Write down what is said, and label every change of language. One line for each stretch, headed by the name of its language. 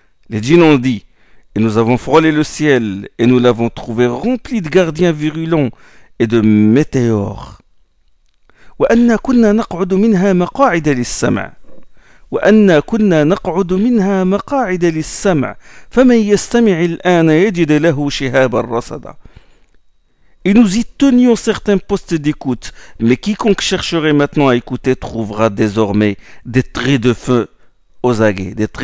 French: Les djinns ont dit, et nous avons frôlé le ciel et nous l'avons trouvé rempli de gardiens virulents et de météores.
Arabic: وأنا كنا نقعد منها مقاعد للسمع وأنا كنا نقعد منها مقاعد للسمع فمن يستمع الآن يجد له شهابا رصدا.
French: Et nous y tenions certains postes d'écoute, mais quiconque chercherait maintenant à écouter trouvera désormais des traits de feu aux aguets,